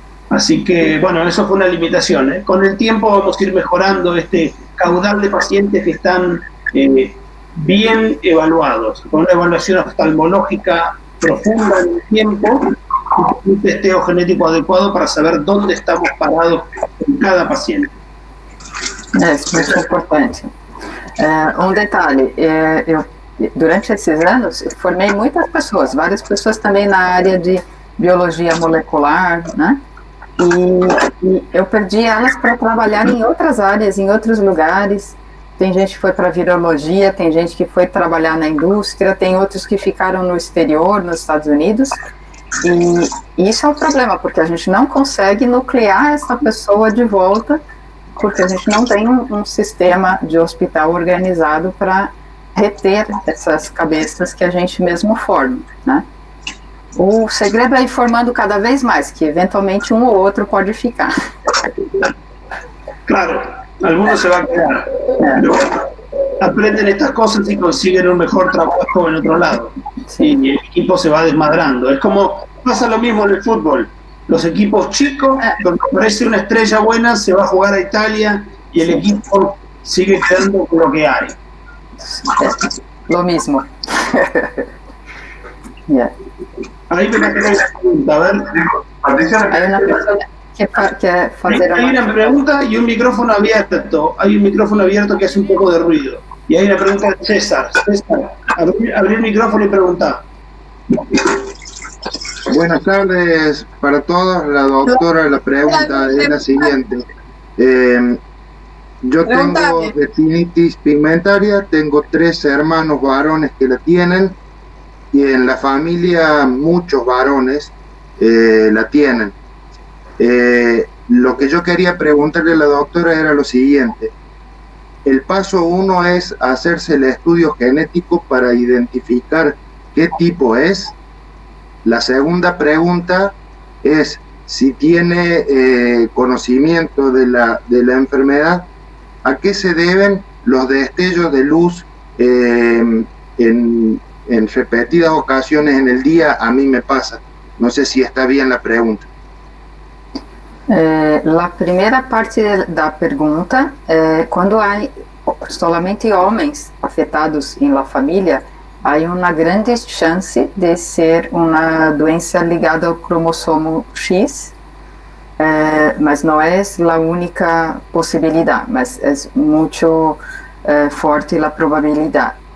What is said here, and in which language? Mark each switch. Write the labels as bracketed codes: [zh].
[es] Así que, bueno, eso fue una limitación, ¿eh? Con el tiempo vamos a ir mejorando este caudal de pacientes que están bien evaluados, con una evaluación oftalmológica profunda en el tiempo, un testeo genético adecuado para saber dónde estamos parados en cada paciente. [pt] Isso é importante. Detalhe, eu, durante esses anos, eu formei muitas pessoas, várias pessoas também na área de biologia molecular, né? E eu perdi elas para trabalhar em outras áreas, em outros lugares. Tem gente que foi para virologia, tem gente que foi trabalhar na indústria, tem outros que ficaram no exterior, nos Estados Unidos. E isso é um problema, porque a gente não consegue nuclear essa pessoa de volta, porque a gente não tem um sistema de hospital organizado para reter essas cabeças que a gente mesmo forma, né? O segredo é ir formando cada vez mais, que eventualmente um ou outro pode ficar. [es] Claro, algunos se van a quedar, pero aprenden estas cosas y consiguen un mejor trabajo en otro lado. Sí. Y el equipo se va desmadrando. Es como, pasa lo mismo en el fútbol. Los equipos chicos, donde aparece una estrella buena, se va a jugar a Italia y el equipo sigue quedando con lo que hay. Lo mismo. [en] Yeah. [es] Ahí me quedé una pregunta, a ver. Patricia, Hay una persona que [pt] quer fazer [es] Hay una pregunta y un micrófono abierto. Hay un micrófono abierto que hace un poco de ruido. Y hay una pregunta de César. César, abrí el micrófono y preguntá. Buenas tardes para todos. La doctora, la pregunta es la siguiente. Yo tengo retinitis pigmentaria, tengo 3 hermanos varones que la tienen y en la familia muchos varones la tienen. Lo que yo quería preguntarle a la doctora era lo siguiente. el paso 1 es hacerse el estudio genético para identificar qué tipo es. La segunda pregunta es si tiene conocimiento de la enfermedad, a qué se deben los destellos de luz en repetidas ocasiones en el día. A mí me pasa. No sé si está bien la pregunta. [pt] A primeira parte da pergunta é quando há [es] solamente [pt] homens afetados em la família, há uma grande chance de ser uma doença ligada ao cromossomo X, mas não é a única possibilidade, mas é muito forte a probabilidade.